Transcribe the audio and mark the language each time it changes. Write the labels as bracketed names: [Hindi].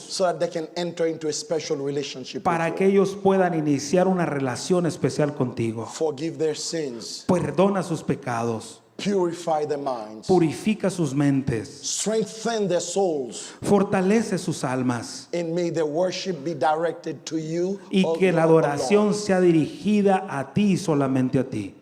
[English] so that they can enter into a special relationship [Spanish] para [English] with [Spanish] que [English] you. [Spanish] ellos puedan iniciar una relación especial contigo. [English] Forgive their sins, [Spanish] Perdona sus pecados, [English] purify their minds, [Spanish] purifica sus mentes, [English] strengthen their souls, [Spanish] fortalece sus almas [English] and may their worship be directed to you [Spanish] y [English] all [Spanish] que la [English] alone. [Spanish] adoración sea dirigida a ti y solamente a ti.